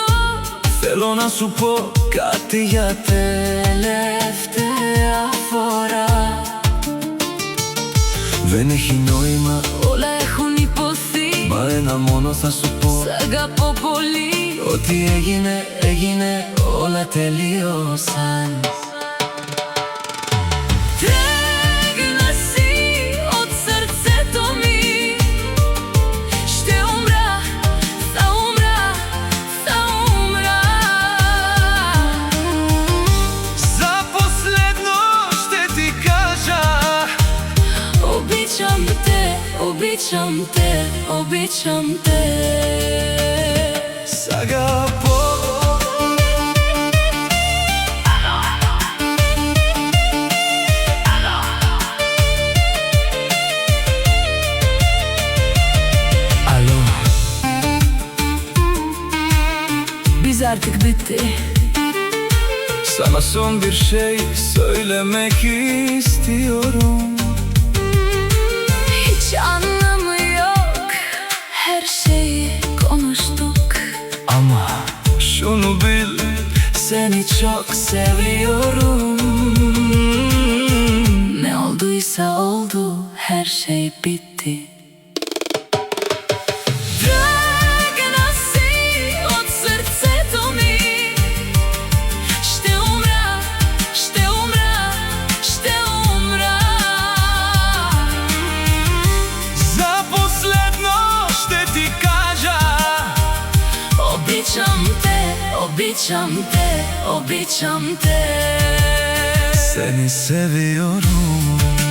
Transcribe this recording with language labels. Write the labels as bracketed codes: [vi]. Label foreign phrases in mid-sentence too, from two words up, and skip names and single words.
[el] Θέλω να σου πω κάτι για τελευταία φορά. Δεν έχει νόημα, Όλα έχουν υποθεί. μα ένα μόνο θα σου πω: Σ' αγαπώ πολύ. ό,τι έγινε, έγινε, όλα τελείωσαν. [bg] Тръгна си от сърцето ми. Ще умра, са умра, са умра. За последно ще ти кажа: Обичам те, обичам те, обичам те. [el] Σ' αγαπώ. [tr] Alo. Biz artık bitti. Sana son bir şey söylemek istiyorum. Hiç anlamı yok. Her şeyi konuştuk. Ama şunu bil, seni çok seviyorum. Ne olduysa oldu, her şey bitti. [bg] Тръгна си от сърцето ми. Ще умра, ще умра, ще умра. За последно ще ти кажа: Обичам те, обичам те, обичам те. [tr] seni seviyorum.